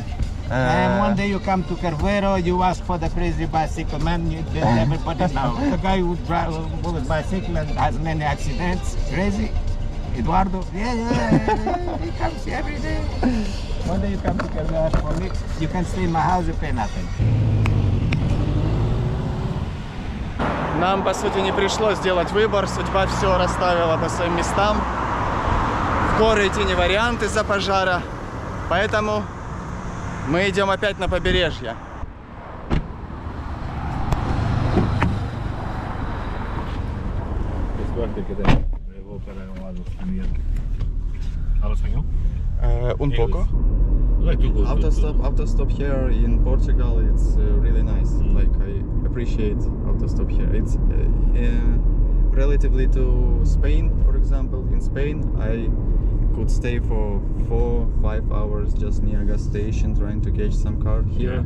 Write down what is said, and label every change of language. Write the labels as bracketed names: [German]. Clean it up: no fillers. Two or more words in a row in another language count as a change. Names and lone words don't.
[English] And one day you come to Carvero, you ask for the crazy bicycle man. You let everybody know. The guy who drives a bicycle and has many accidents. Crazy. Eduardo. Yeah. He comes here every day. One day you come to Carvero, ask for me. You can stay in my house, you pay nothing. [Russian] Нам, по сути, не пришлось делать выбор. Судьба все расставила по своим местам. В горы идти не вариант из-за пожара. Поэтому мы идем опять на побережье. [Spanish] ¿Habla español? Un poco. [English] I'd like to go Autostop here in Portugal, it's really nice. Like I appreciate autostop here. It's relatively to Spain, for example. In Spain, I could stay for 4-5 hours just near a gas station trying to catch some car.